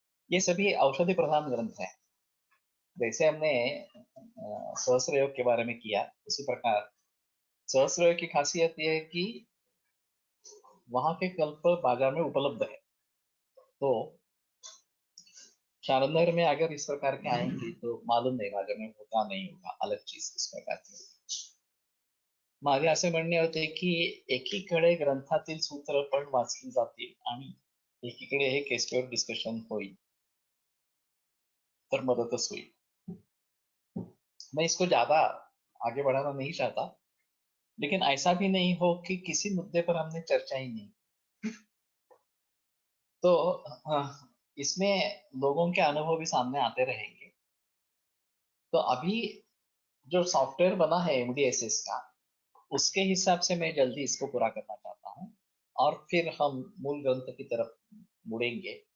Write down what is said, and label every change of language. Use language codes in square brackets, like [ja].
[hi] ये सभी औषधि प्रधान ग्रंथ हैं। जैसे हमने सहस्त्र योग के बारे में किया, उसी प्रकार सहस्त्र योग की खासियत यह है कि वहां के कल्प बाजार में उपलब्ध है। तो शारंगधर में अगर इस प्रकार के आएंगे तो मालूम नहीं बाजार में होगा नहीं होगा, अलग चीज इस प्रकार की। [mr] माझे असे म्हणणे होते की एकीकडे ग्रंथातील सूत्र पण वाचली जातील आणि एकीकडे हे केसवर डिस्कशन होईल, तर मदतच होईल। [hi] मैं इसको ज्यादा आगे बढ़ाना नहीं चाहता, लेकिन ऐसा भी नहीं हो कि किसी मुद्दे पर हमने चर्चा ही नहीं। तो इसमें लोगों के अनुभव भी सामने आते रहेंगे। तो अभी जो सॉफ्टवेयर बना है एमडीएसएस का, उसके हिसाब से मैं जल्दी इसको पूरा करना चाहता हूँ, और फिर हम मूल ग्रंथ की तरफ मुड़ेंगे।